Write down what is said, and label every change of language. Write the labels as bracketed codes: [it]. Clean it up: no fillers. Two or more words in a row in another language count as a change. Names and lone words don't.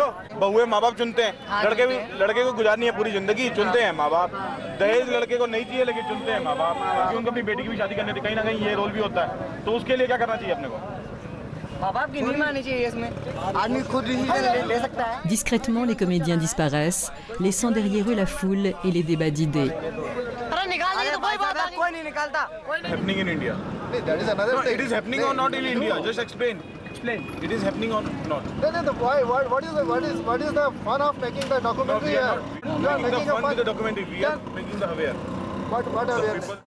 [hi] बहुए माँ बाप चुनते हैं, लड़के को गुजारनी है पूरी जिंदगी, चुनते हैं माँ बाप। दहेज लड़के को नहीं चाहिए लेकिन चुनते हैं माँ बाप, क्योंकि उनको अपनी बेटी की भी शादी करनी थी। कहीं ना कहीं ये रोल भी होता है, तो उसके लिए क्या करना चाहिए अपने को? माँ बाप की नहीं माननी चाहिए इसमें, आदमी खुद डिसीजन ले सकता है। [fr] Discrètement, les comédiens disparaissent, laissant derrière eux la foule et les débats d'idées. [hi] कोई नहीं निकालता। [en] Happening in India. That is another thing. It is happening or not in India? Just explain. It is happening or not? What is the fun of making the documentary? We are not making the fun with the documentary. We are making the aware. What awareness?